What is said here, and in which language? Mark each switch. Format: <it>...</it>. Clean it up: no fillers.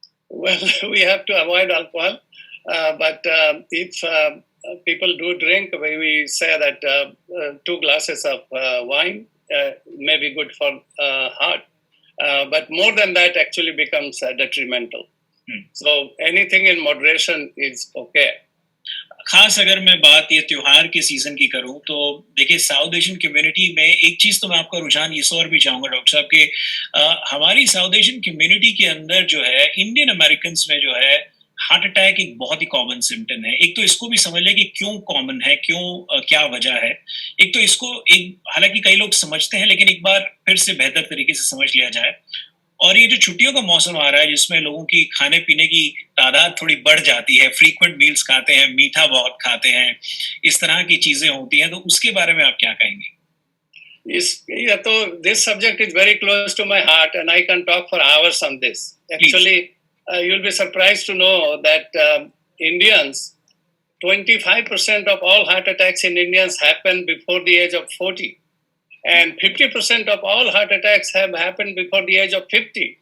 <en>Well, we have to avoid alcohol, but if people do drink, we say that 2 glasses of wine may be good for heart. But more than that actually becomes detrimental. So anything in moderation is okay.</en> <hi>खास अगर मैं बात ये त्योहार के season की करूं तो देखिए साउथ एशियन कम्युनिटी में एक चीज तो मैं आपका रुझान इस और भी चाहूंगा डॉक्टर साहब कि हमारी साउथ एशियन कम्युनिटी के अंदर जो है इंडियन अमेरिकन में जो है हार्ट अटैक एक बहुत ही कॉमन सिम्टम है. एक तो इसको भी समझ लें कि क्यों कॉमन है, क्यों क्या वजह है. एक तो इसको हालांकि कई लोग समझते हैं लेकिन एक बार फिर से बेहतर तरीके से समझ लिया जाए. और ये जो छुट्टियों का मौसम आ रहा है जिसमें लोगों की खाने पीने की तादाद थोड़ी बढ़ जाती है, फ्रीक्वेंट मील्स खाते हैं, मीठा बहुत खाते हैं, इस तरह की चीजें होती हैं, तो उसके बारे में आप क्या कहेंगे? तो</hi> <en>this subject is very close to my heart and I can talk for hours on this. Actually, you'll be surprised to know that Indians, 25% of all heart attacks in Indians happen before the age of 40. And 50% of all heart attacks have happened before the age of 50.</en>